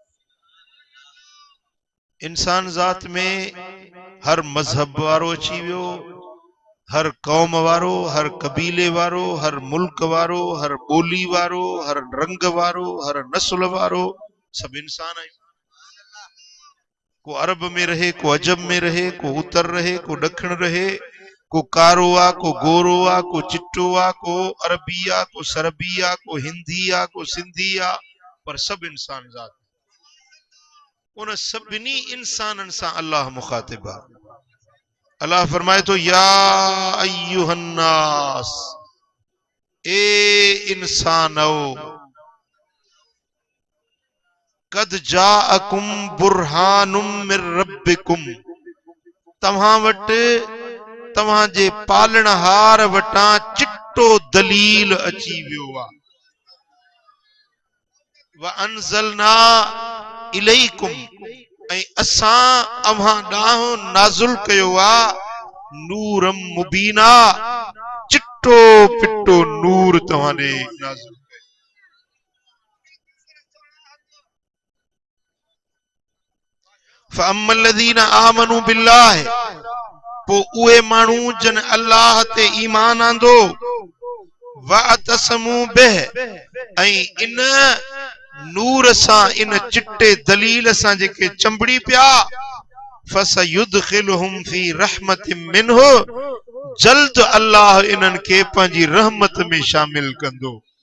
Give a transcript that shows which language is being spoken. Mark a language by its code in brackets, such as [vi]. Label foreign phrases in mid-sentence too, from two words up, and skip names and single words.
[sd] इंसान ज़ात में हर मजहब वारो अची वियो, हर कौम वारो, हर कबीले वारो, हर मुल्क वारो, हर बोली वारो, हर रंग वारो, हर नस्ल वारो, सब इंसान आहियूं। को अरब में रहे, को अजम में रहे, को उत्तर रहे, को दखिण रहे, को कारो आ, को गोरो आ, को चिट्टो आ, को अरबी आ, को सरबी आ, को हिंदी आ, को सिंधी आ, पर सब इंसान ज़ात। उन सभिनी इंसानन सां अल्लाह मुखातिब आ। अल्लाह फरमाए तो [ar] يا أيها الناس, [sd] ए इंसानो, [ar] قد جاءكم برهان من ربكم, [sd] तव्हां वटि तव्हां जे पालणहार वटां चिट्टो दलील अची वियो आ। [ar] وأنزلنا إليكم, [sd] ऐं असां अव्हां ॾांहुं नाज़िल कयो आ [ar] نورا مبينا, [sd] चिट्टो पिट्टो नूर तव्हां ॾे नाज़िल। [ar] فأما الذين آمنوا بالله, [sd] पो उहे माण्हू जन अल्लाह ते ईमान आंदो, [ar] واعتصموا به, [sd] ऐं इन नूर सां, इन चिट्टे दलील सां जेके चंबड़ी पिया, [ar] فسيدخلهم في رحمة منه, [sd] जल्द अल्लाह इन्हनि खे पंहिंजी रहमत में शामिल कंदो।